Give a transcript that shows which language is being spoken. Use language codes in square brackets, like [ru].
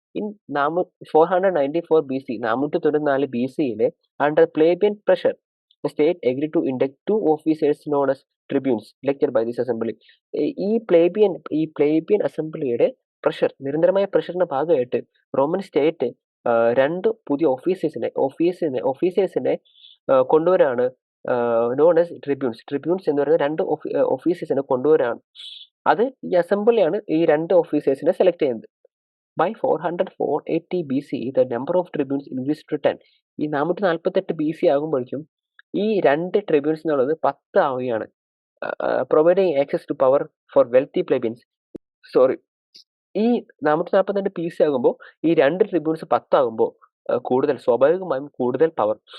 [en] In 494 BC, 494 BC-യിലെ under plebeian pressure, the state agreed to induct 2 officers known as tribunes elected by this assembly. [ml] ഈ പ്ലേബിയൻ അസംബ്ലിയുടെ നിരന്തരമായ പ്രഷറിന്റെ ഭാഗമായിട്ട് Roman state 2 പുതിയ ഓഫീസേഴ്സിനെ കൊണ്ടുവരാണ്, known as ട്രിബ്യൂൺസ് എന്ന് പറയുന്ന 2 ഓഫീസേഴ്സിനെ കൊണ്ടുവരാണ്. അത് ഈ അസംബ്ലിയാണ് ഈ 2 ഓഫീസേഴ്സിനെ സെലക്ട് ചെയ്യുന്നത്. [en] By 480 BC, the number of tribunes increased to 10. [ml] ഈ 448 BC ആകുമ്പോഴേക്കും ഈ 2 ട്രിബ്യൂൺസ് എന്നുള്ളത് 10 ആവുകയാണ്. [en] Providing access to power for wealthy plebeians. [ml] ഈ 442 BC ആകുമ്പോൾ ഈ 2 ട്രിബ്യൂൺസ് 10 ആകുമ്പോൾ സ്വാഭാവികമായും കൂടുതൽ പവർ